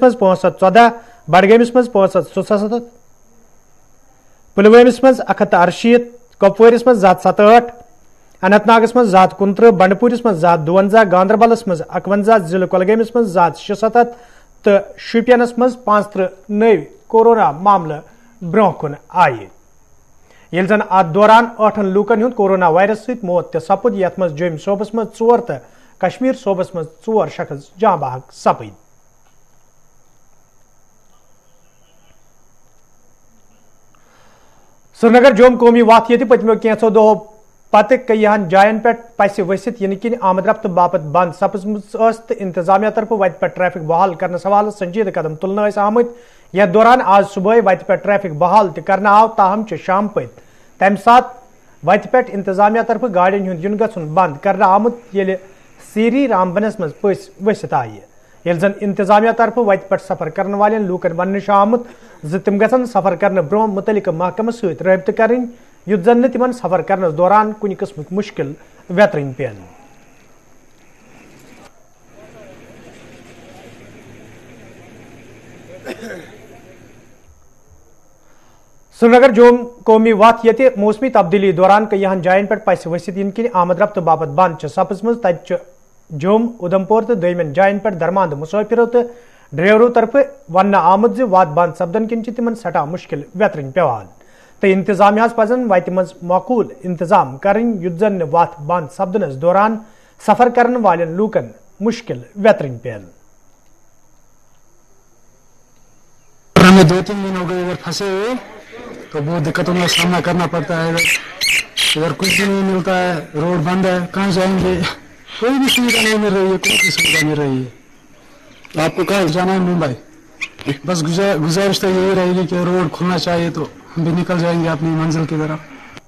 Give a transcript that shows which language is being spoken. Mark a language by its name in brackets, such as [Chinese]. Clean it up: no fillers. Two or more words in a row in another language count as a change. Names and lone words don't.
[Kashmiri] مز 514 بڈگامس مز 577 پلوامس مز 168 کپوارس مز 768 اننت ناگس مز 729 بنڈپورس مز 752 گاندربلس مز 51 ضلع کولگامس مز 776 تو شوپینس مز 35 نئی کورونا معاملہ برو کن آئی یل زن ات دوران 8 لوکن ہند کورونا وائرس ست موت تہ سپد یت مز جوم صوبس مز 4 تو کشمیر صوبس مز 4 شخص جاں بحق سپد سری نگر جوم قومی وات یہ پتمو کینسو دہو پتہ کئیہن جائن پہ پس ورست یہ کن آمد رفت باپت بند سپزمت تو انتظامیہ طرف وت پہ ٹریفک بحال کرنے حوالہ سنجید قدم تلنے آمت یتھ دوران آج صبح وت پہ ٹریفک بحال تہ کرنا آو تاہم شام پت تمہ سات وت پہ انتظامیہ طرف گاڑین ہند ین گھن بند کرنا آمت یل سیری رامبنس مز پس ورست آئی یل زن انتظامیہ طرف وت پہ سفر کرنے والن لوکن ون آمت تم گھن سفر کرنے برو متعلقہ محکمہ ست رابطہ کریں یت زن تمن سفر کرنس دوران کن قسم مشکل ویترن پین سری نگر جوم قومی وات یہ موسمی تبدیلی دوران کئیہن جائن پہ پس ورست ین کن آمد رفت باپت بند سپزمت تت جوم ادھمپور تو دمن جائن پہ درماند مسافرو تو ڈرائیورو طرف ون آمد وات بند سپدن کن تمن سٹھا مشکل ویترن پیوان تو انتظامیہ پزن وتہ مز معقول انتظام کریں یت زن وات بند سپدنس دوران سفر کرن والن لوکن مشکل ویترن پین [Urdu] ہمیں 2-3 دن ہو گئے ادھر پھنسے ہوئے تو بہت دقتوں کا سامنا کرنا پڑتا ہے ادھر کچھ بھی نہیں ملتا ہے روڈ بند ہے کہاں جائیں گے کوئی بھی سویدھا نہیں مل رہی ہے کوئی بھی سویدھا مل رہی ہے آپ کو کہاں جانا ہے ممبئی بس گزارش تو یہی رہے گی کہ روڈ کھلنا چاہیے تو ہم بھی نکل جائیں گے اپنی منزل کی طرف